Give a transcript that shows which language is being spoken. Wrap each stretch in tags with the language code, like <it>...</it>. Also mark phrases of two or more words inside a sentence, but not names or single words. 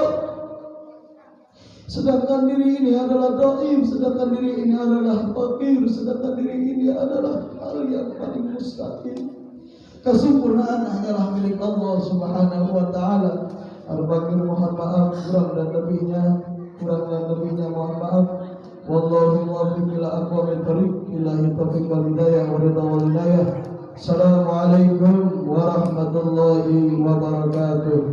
<id>Sedangkan diri ini adalah dhaif, sedangkan diri ini adalah fakir, sedangkan diri ini adalah hal yang paling mustahil. Kesempurnaan hanyalah milik Allah</id> <ar>سبحانه وتعالى.</ar> <id>Al-Baqir mohon maaf kurang dan lebihnya mohon maaf.</id> <ar>والله الموفق إلى أقوم الطريق، بالله التوفيق والهداية والرضا والهداية. السلام عليكم ورحمة الله وبركاته.</ar>